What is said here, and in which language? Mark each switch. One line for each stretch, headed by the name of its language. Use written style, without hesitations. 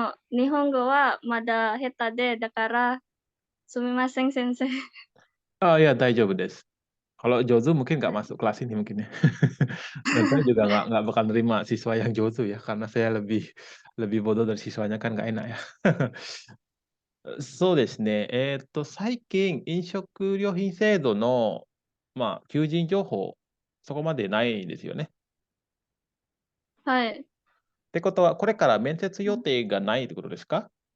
Japanese: 日本語はまだ下手で、だから、すみません、先生。 Oh ya, daijoubu desu.
Indonesian: Kalau Jozo mungkin nggak masuk kelas ini mungkin ya. Dan saya juga nggak bakal nerima siswa yang Jozo ya, karena saya lebih lebih bodoh dari siswanya kan nggak enak ya.
Japanese: そうですね。最近、飲食料品制度の、求人情報、そこまでないですよね。はい。ってことは、これから面接予定がないってことですか？